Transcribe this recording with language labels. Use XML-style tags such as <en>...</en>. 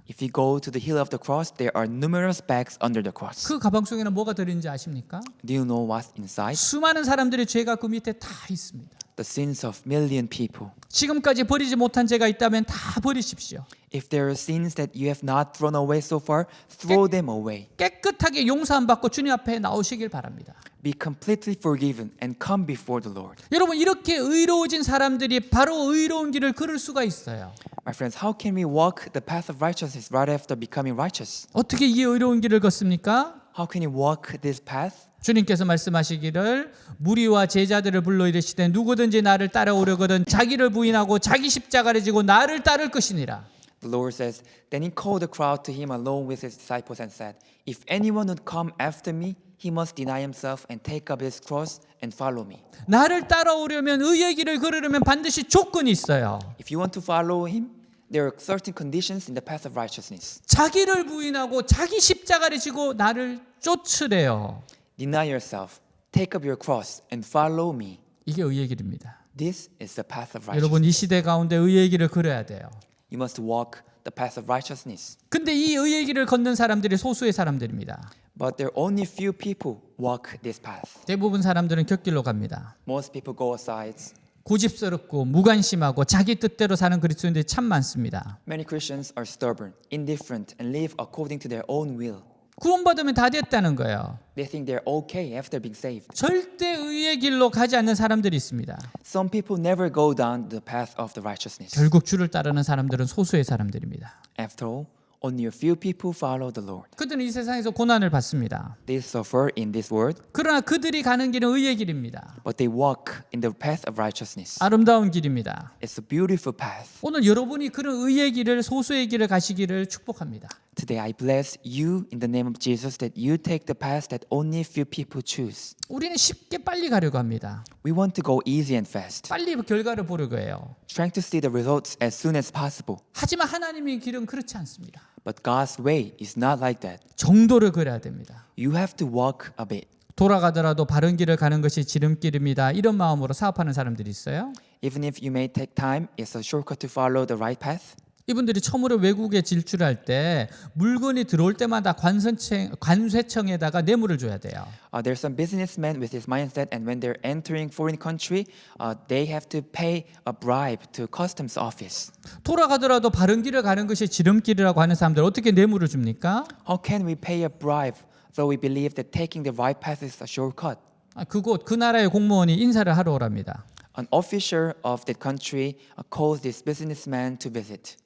<en>If you go to the hill of the cross, there are numerous bags under the cross.</en> <ko>그 가방 속에는 뭐가 들어있는지 아십니까?</ko> <en>Do you know what's inside?</en> <ko>수많은 사람들의 죄가 그 밑에 다 있습니다.</ko> <en>The sins of million people.</en> <ko>지금까지 버리지 못한 죄가 있다면 다 버리십시오.</ko> <en>If there are sins that you have not thrown away so far, throw them away.</en> <ko>깨끗하게 용서함 받고 주님 앞에 나오시길 바랍니다.</ko> <en>Be completely forgiven and come before the Lord.</en> <ko>여러분 이렇게 의로워진 사람들이 바로 의로운 길을 걸을 수가 있어요.</ko> <en>My friends, how can we walk the path of righteousness right after becoming righteous?</en> <ko>어떻게 이 의로운 길을 걷습니까?</ko> <en>How can you walk this path?</en> <ko>주님께서 말씀하시기를 무리와 제자들을 불러 이르시되 누구든지 나를 따라오려거든 자기를 부인하고 자기 십자가를 지고 나를 따를 것이니라.</ko> <en>The Lord says, Then he called the crowd to him along with his disciples and said, If anyone would come after me, he must deny himself and take up his cross and follow me.</en> <ko>나를 따라오려면 의의 길을 걸으려면 반드시 조건이 있어요.</ko> <en>If you want to follow him, there are certain conditions in the path of righteousness.</en> <ko>자기를 부인하고 자기 십자가를 지고 나를 쫓으래요.</ko> <en>Deny yourself, take up your cross and follow me.</en> <ko>이게 의의 길입니다.</ko> <en>This is the path of</en> <ko>여러분</ko> <en>righteousness.</en> <ko>이 시대 가운데 의의 길을 걸어야 돼요.</ko> <en>You must walk the path of righteousness.</en> <ko>근데 이 의의 길을 걷는 사람들이 소수의 사람들입니다.</ko> <en>But there are only few people walk this path.</en> <ko>대부분 사람들은 곁길로 갑니다.</ko> <en>Most people go aside.</en> <ko>고집스럽고 무관심하고 자기 뜻대로 사는 그리스도인들이 참 많습니다.</ko> <en>Many Christians are stubborn, indifferent, and live according to their own will.</en> <ko>구원받으면 다 됐다는 거예요.</ko> <en>They think they're okay after being saved.</en> <ko>절대 의의 길로 가지 않는 사람들이 있습니다.</ko> <en>Some people never go down the path of the righteousness.</en> <ko>결국 주를 따르는 사람들은 소수의 사람들입니다.</ko> <en>After all, only a few people follow the Lord.</en> <ko>그들은 이 세상에서 고난을 받습니다.</ko> <en>They suffer in this world,</en> <ko>그러나 그들이 가는 길은 의의 길입니다.</ko> <en>but they walk in the path of righteousness.</en> <ko>아름다운 길입니다.</ko> <en>It's a beautiful path.</en> <ko>오늘 여러분이 그런 의의 길을 소수의 길을 가시기를 축복합니다.</ko> <en>Today I bless you in the name of Jesus that you take the path that only few people choose.</en> <ko>우리는 쉽게 빨리 가려고 합니다.</ko> <en>We want to go easy and fast,</en> <ko>빨리 결과를 보려고 해요.</ko> <en>trying to see the results as soon as possible.</en> <ko>하지만 하나님의 길은 그렇지 않습니다.</ko> <en>But God's way is not like that.</en> <ko>정도를 걸어야 됩니다.</ko> <en>You have to walk a bit.</en> <ko>돌아가더라도 바른 길을 가는 것이 지름길입니다. 이런 마음으로 사업하는 사람들이 있어요.</ko> <en>Even if you may take time, it's a shortcut to follow the right path.</en> <ko>이분들이 처음으로 외국에 질출할 때 물건이 들어올 때마다 관세청에다가 뇌물을 줘야 돼요.</ko> <en>There's some businessmen with this mindset, and when they're entering foreign country, they have to pay a bribe to customs office.</en> <ko>돌아가더라도 바른 길을 가는 것이 지름길이라고 하는 사람들 어떻게 뇌물을 줍니까?</ko> <en>How can we pay a bribe though we believe that taking the right path is a shortcut?</en> <ko>그곳 그 나라의 공무원이 인사를 하러 오랍니다.</ko> <en>An official of that country calls this businessman to visit.</en>